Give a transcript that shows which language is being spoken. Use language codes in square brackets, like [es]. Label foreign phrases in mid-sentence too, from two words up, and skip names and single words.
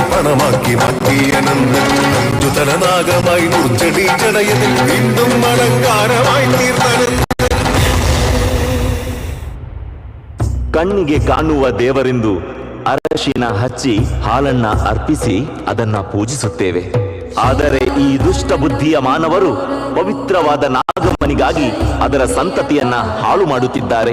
[ml] പണമാക്കി മാറ്റിയനന്ദൻ അഞ്ജുതനാഗമായി ദുർജടി ജടയതിൽ വീണ്ടും അലങ്കാരമായി തീർന്നനന്ദൻ. [kn] ಕಣ್ಣಿಗೆ ಕಾಣುವ ದೇವರೆಂದು ಅರಶಿನ ಹಚ್ಚಿ ಹಾಲನ್ನ ಅರ್ಪಿಸಿ ಅದನ್ನ ಪೂಜಿಸುತ್ತೇವೆ. ಆದರೆ ಈ ದುಷ್ಟ ಬುದ್ಧಿಯ ಮಾನವರು ಪವಿತ್ರವಾದ ನಾಗಮಣಿ ಅವನಿಗಾಗಿ ಅದರ ಸಂತತಿಯನ್ನ ಹಾಳು ಮಾಡುತ್ತಿದ್ದಾರೆ.